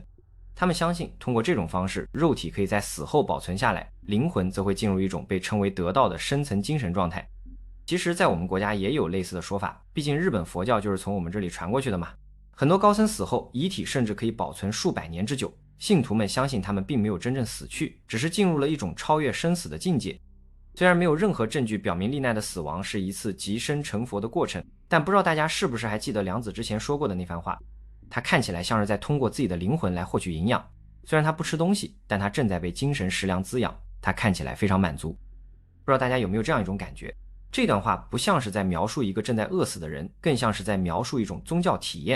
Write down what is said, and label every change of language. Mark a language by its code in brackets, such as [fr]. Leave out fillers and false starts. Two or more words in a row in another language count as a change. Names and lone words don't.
[zh] 他們相信，通過這種方式，肉體可以在死後保存下來，靈魂則會進入一種被稱為得道的深層精神狀態。其實在我們國家也有類似的說法，畢竟日本佛教就是從我們這裡傳過去的嘛。很多高僧死後，遺體甚至可以保存數百年之久，信徒們相信他們並沒有真正死去，只是進入了一種超越生死的境界。雖然沒有任何證據表明麗奈的死亡是一次即身成佛的過程，但不知道大家是不是還記得良子之前說過的那番話，他看起來像是在通過自己的靈魂來獲取營養。雖然他不吃東西，但他正在被精神食糧滋養，他看起來非常滿足。不知道大家有沒有這樣一種感覺，這段話不像是在描述一個正在餓死的人，更像是在描述一種宗教體驗。